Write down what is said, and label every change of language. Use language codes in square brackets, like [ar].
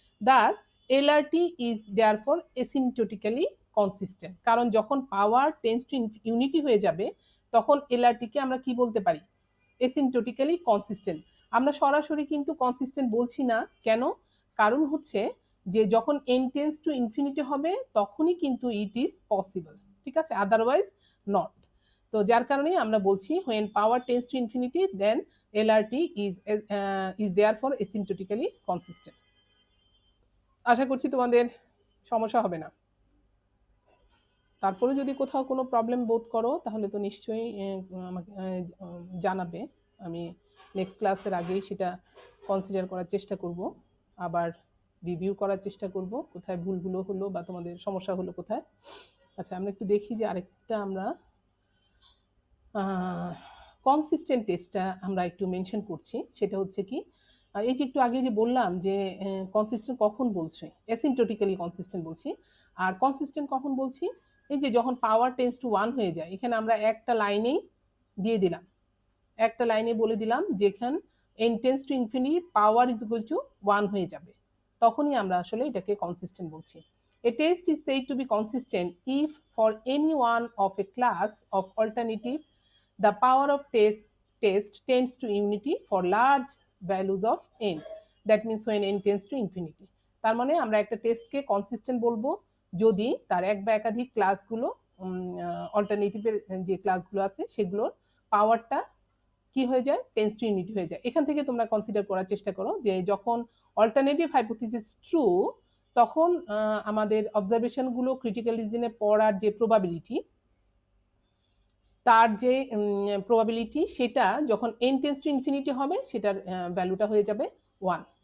[en] thus LRT is therefore asymptotically consistent, কারণ যখন power tends to unity [bn] হয়ে যাবে তখন এলআরটিকে আমরা কি বলতে পারি? এসিমটোটিক্যালি কনসিস্টেন্ট। আমরা সরাসরি কিন্তু কনসিস্টেন্ট বলছি না, কেন? কারণ হচ্ছে যে যখন এন টেন্স টু ইনফিনিটি হবে তখনই কিন্তু [en] it is possible, [bn] ঠিক আছে, [en] Otherwise not. [bn] তো যার কারণেই আমরা বলছি [en] when power tends to infinity then LRT is therefore asymptotically consistent। [bn] আশা করছি তোমাদের সমস্যা হবে না। তারপরে যদি কোথাও কোনো প্রবলেম বোধ করো তাহলে তো নিশ্চয়ই আমাকে জানাবে। আমি নেক্সট ক্লাসের আগেই সেটা কনসিডার করার চেষ্টা করব, আবার রিভিউ করার চেষ্টা করব কোথায় ভুলগুলো হলো বা তোমাদের সমস্যা হলো কোথায়। আচ্ছা, আমরা একটু দেখি যে আরেকটা আমরা কনসিস্টেন্ট টেস্টটা আমরা একটু মেনশন করছি। সেটা হচ্ছে কি, এই যে একটু আগে যে বললাম যে কনসিস্টেন্ট কখন বলছি, অ্যাসিম্পটোটিক্যালি কনসিস্টেন্ট বলছি। আর কনসিস্টেন্ট কখন বলছি? এই যে যখন পাওয়ার টেন্স টু 1 হয়ে যায়। এখানে আমরা একটা লাইনেই দিয়ে দিলাম, একটা লাইনে বলে দিলাম যেখানে N tends to infinity power is equal to 1 হয়ে যাবে, তখনই আমরা আসলে এটাকে কনসিস্টেন্ট বলছি। [en] A test is said to be consistent if for any one of a class of alternative the power of test tends to unity for large values of n, that means when n tends to infinity। [bn] তার মানে আমরা একটা টেস্টকে consistent বলবো যদি তার এক বা একাধিক ক্লাসগুলো, অল্টারনেটিভের যে ক্লাসগুলো আছে সেগুলোর পাওয়ারটা কি হয়ে যায়? টেন্স টু ইউনিটি হয়ে যায়। এখান থেকে তোমরা কনসিডার করার চেষ্টা করো যে যখন অল্টারনেটিভ হাইপোথিসিস ট্রু তখন আমাদের অবজারভেশনগুলো ক্রিটিক্যাল রিজনে পড়ার যে প্রবাবিলিটি, তার যে প্রবাবিলিটি সেটা যখন এন টেন্স টু ইনফিনিটি হবে সেটার ভ্যালুটা হয়ে যাবে 1।